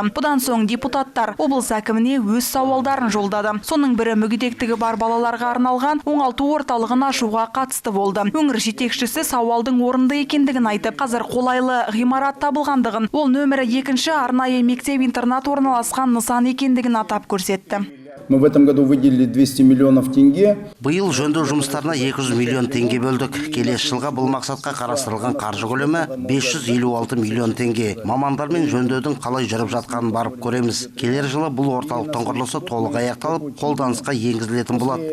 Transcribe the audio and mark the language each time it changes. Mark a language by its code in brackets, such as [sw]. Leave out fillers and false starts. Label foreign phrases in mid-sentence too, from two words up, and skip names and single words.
[kk] Бұдан соң депутаттар облыс әкіміне өз сауалдарын жолдады. Соның бірі мүгедектігі бар балаларға арналған оңалту орталығын ашуға қатысты болды. Өңір жетекшісі сауалдың орынды екендігін айтып, қазір қолайлы ғимарат табылғандығын, ол нөмірі 2-ші арнайы мектеп-интернат орналасқан нысан екендігін атап көрсетті. [ru] Мы в этом году выделили 200 миллионов тенге. [kk] Биыл жөндеу жұмыстарына 200 миллион теңге бөлдік. Келесі жылға бұл мақсатқа қарастырылған қаржы көлемі 556 миллион теңге. Мамандармен жөндеудің қалай жүріп жатқанын барып көреміз. Келер жылы бұл орталықтың құрылысы толық аяқталып, қолданысқа енгізілетін болады.